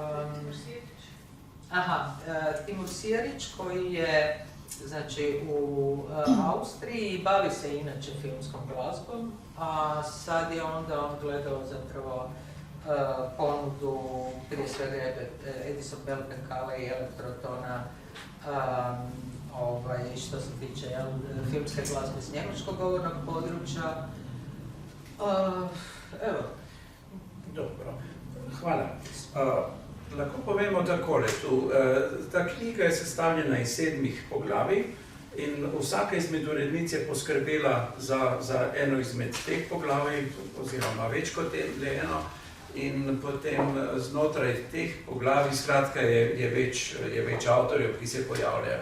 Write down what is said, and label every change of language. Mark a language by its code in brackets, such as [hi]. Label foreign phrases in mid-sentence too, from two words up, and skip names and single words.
[hr] Timur Sijerić koji je znači, u Austriji i bavi se inače filmskom glazbom, a sad je on gledao zapravo ponudu prije svega Edison Bell Penkala i Elektrotona što se tiče filmske glazbe s njemačkog govornog područja. Evo. [sl] Dobro, hvala. Lahko povemo takole, ta knjiga je sestavljena iz 7 poglavij in vsaka izmed urednic je poskrbela za eno izmed teh poglavij, oziroma več kot eno, in potem znotraj teh poglavij, skratka, je več avtorjev, ki se pojavljajo.